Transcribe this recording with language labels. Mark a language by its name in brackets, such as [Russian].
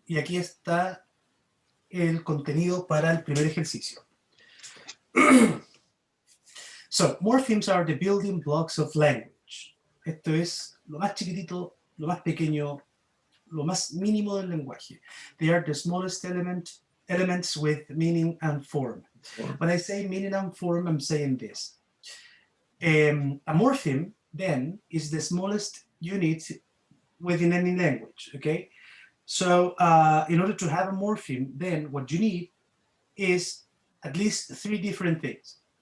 [Spanish] Y aquí está el contenido para el primer ejercicio. [English] So, morphemes are the building blocks of language. [Spanish] Esto es lo más chiquitito, lo más pequeño, lo más mínimo del lenguaje. [English] They are the smallest elements with meaning and form. When I say meaning and form, I'm saying this. A morpheme, then, is the smallest unit within any language, okay? So in order to have a morpheme, then what you need is at least 3 different things.